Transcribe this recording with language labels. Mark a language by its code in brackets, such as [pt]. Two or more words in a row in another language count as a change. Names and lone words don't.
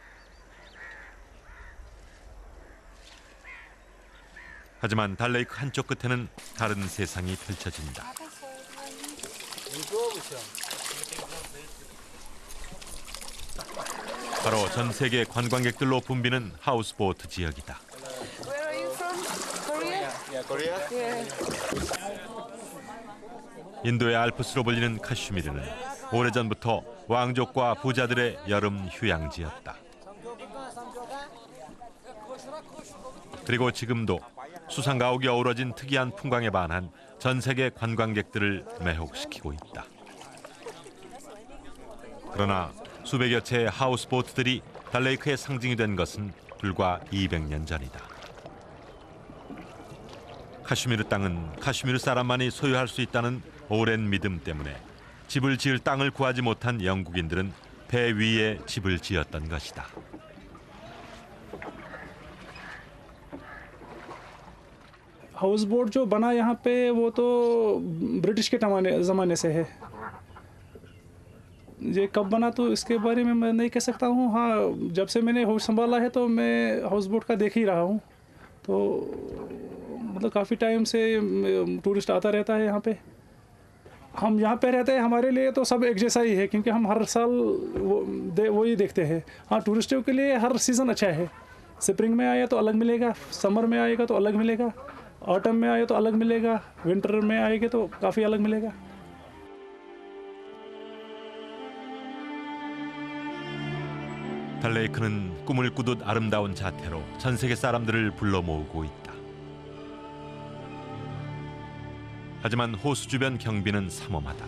[ko] 하지만 달레이크 한쪽 끝에는 다른 세상이 펼쳐진다. 바로 전 세계 관광객들로 붐비는 하우스보트 지역이다. [en] Where are you from? Korea? Yeah, Korea? Yeah. [ko] 인도의 알프스로 불리는 카슈미르는 오래전부터 왕족과 부자들의 여름 휴양지였다. 그리고 지금도 수상가옥이 어우러진 특이한 풍광에 반한 전 세계 관광객들을 매혹시키고 있다. 그러나 수백여 채의 하우스보트들이 달레이크의 상징이 된 것은 불과 200년 전이다. 카슈미르 땅은 카슈미르 사람만이 소유할 수 있다는 오랜 믿음 때문에 집을 지을 땅을 구하지 못한 영국인들은 배 위에 집을 지었던 것이다. [en] house boat [hi] जो बना यहाँ पे वो तो ब्रिटिश के ज़माने से है। ये कब बना तो इसके बारे में मैं नहीं कह सकता हूँ। हाँ, जब से मैंने होश संभाला है तो मैं [en] house boat [hi] का देख ही रहा हूँ। तो मतलब काफ़ी टाइम से टूरिस्ट आता रहता है यहाँ पे। हम यहाँ पे रहते हैं, हमारे लिए तो सब एक जैसा ही है क्योंकि हम हर साल वो ही देखते हैं। हाँ, टूरिस्टों के लिए हर सीज़न अच्छा है। स्प्रिंग में आया तो अलग मिलेगा, समर में आएगा तो अलग मिलेगा, ऑटम में आए तो अलग मिलेगा, विंटर में आएगा तो काफ़ी अलग मिलेगा। [ko] 달레이크는 꿈을 꾸듯 아름다운 자태로 전 세계 사람들을 불러 모으고 있다. 하지만 호수 주변 경비는 삼엄하다.